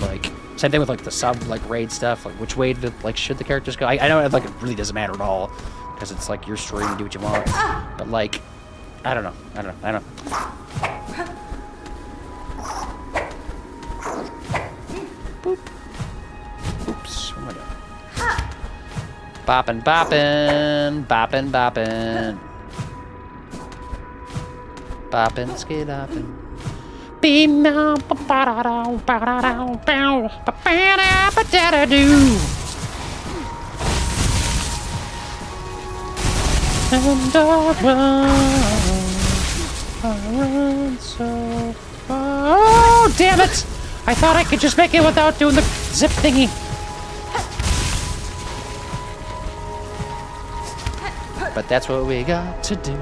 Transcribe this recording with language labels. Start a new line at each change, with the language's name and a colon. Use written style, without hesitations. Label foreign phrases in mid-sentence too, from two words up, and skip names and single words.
English: Like same thing with like the sub like raid stuff. Like which way to, like should the characters go? I know like it really doesn't matter at all because it's like your story. You do what you want. But like, I don't know. Boop. Oops, what am I doing? Boppin', boppin', boppin', boppin'. Boppin', skidoppin'. Beam now, ba-da-dow, ba-da-dow, bow, ba-ba-da, ba-da-da-doo. And I run so far. Oh, damn it! I thought I could just make it without doing the zip thingy. But that's what we got to do.